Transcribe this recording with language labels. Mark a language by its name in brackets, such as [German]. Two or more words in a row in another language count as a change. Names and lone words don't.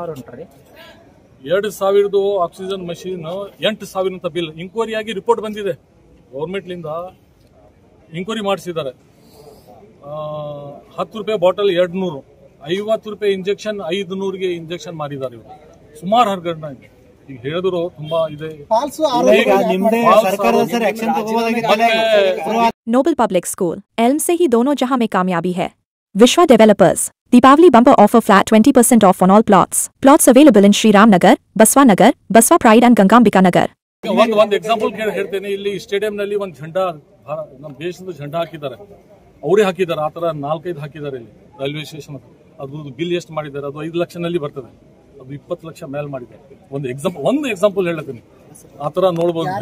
[Kannada] 2,000 [English] oxygen machine, [Kannada] 8,000 ಅಂತ [English] bill inquiry [Kannada] ಆಗಿ ರಿಪೋರ್ಟ್ ಬಂದಿದೆ. ಗೌರ್ಮೆಂಟ್ಲಿಂದ ಇಂಕ್ವೈರಿ ಮಾಡಿಸಿದ್ದಾರೆ. 10 ರೂಪಾಯಿ ಬಾಟಲ್ 200, 50 ರೂಪಾಯಿ ಇಂಜೆಕ್ಷನ್ 500ಗೆ ಇಂಜೆಕ್ಷನ್ ಮಾರಿದ್ದಾರೆ ಇವರು. ಸುಮಾರು ಹರಗಣ್ಣ ಇದೆ. ಈಗ ಹೇಳಿದ್ರು ತುಂಬಾ ಇದೆ. [Hindi] नोबल पब्लिक स्कूल एल्म से ही दोनों जहां में कामयाबी है। [English] Vishwa Developers Deepavali bumper offer flat 20% off on all plots available in श्री राम नगर, बसवा प्राइड एंड गंगांबिका नगर। [Kannada] ಒಂದು ಎಕ್ಸಾಂಪಲ್ ಹೇಳ್ತೇನೆ. ಇಲ್ಲಿ ಸ್ಟೇಡಿಯಂ ನಲ್ಲಿ ಒಂದು ಝಂಡಾ, ನಮ್ಮ ದೇಶದ ಝಂಡಾ ಹಾಕಿದ್ದಾರೆ, ಅವರೇ ಹಾಕಿದ್ದಾರೆ. ಆ ತರ 4-5 ಹಾಕಿದ್ದಾರೆ ಇಲ್ಲಿ [English] railway station. [Kannada] ಅದು ಬಿಲ್ ಎಷ್ಟು ಮಾಡಿದ್ದಾರೆ, ಅದು 5 ಲಕ್ಷನಲ್ಲಿ ಬರ್ತದೆ, ಅದು 20 ಲಕ್ಷ ಮೇಲೆ ಮಾಡಿದ್ದಾರೆ. ಒಂದು ಎಕ್ಸಾಂಪಲ್ ಹೇಳ್ತೀನಿ. ಆ ತರ ನೋಡ್ಬೋದು.